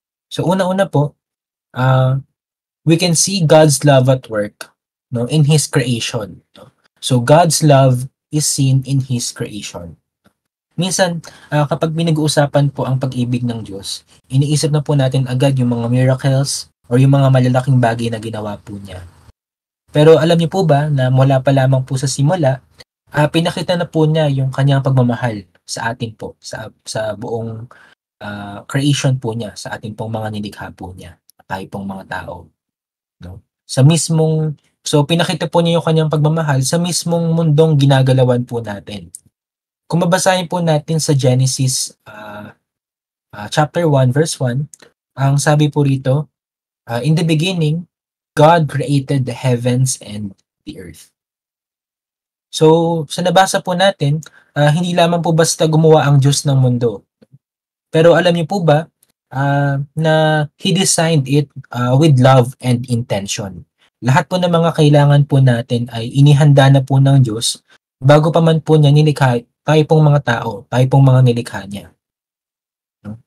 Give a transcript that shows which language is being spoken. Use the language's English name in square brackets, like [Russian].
[Filipino] So una-una po, [English] we can see God's love at work, no, in His creation. No? So God's love is seen in His creation. [Filipino] Minsan, kapag pinag-uusapan po ang pag-ibig ng Diyos, iniisip na po natin agad yung mga miracles or yung mga malalaking bagay na ginawa po niya. Pero alam niyo po ba na mula pa lamang po sa simula, pinakita na po niya yung kanyang pagmamahal sa atin po, sa buong creation po niya, sa ating pong mga nilikha po niya, tayo pong mga tao. No? So pinakita po niya yung kanyang pagmamahal sa mismong mundong ginagalawan po natin. Kung babasahin po natin sa Genesis chapter 1 verse 1, ang sabi po rito, [English] in the beginning, God created the heavens and the earth. [Filipino] So, sa nabasa po natin, hindi lamang po basta gumawa ang Diyos ng mundo. Pero alam niyo po ba na [English] He designed it with love and intention. [Filipino] Lahat po ng mga kailangan po natin ay inihanda na po ng Diyos bago pa man po niya nilikha tayo pong mga tao, tayo pong mga nilikha niya. No?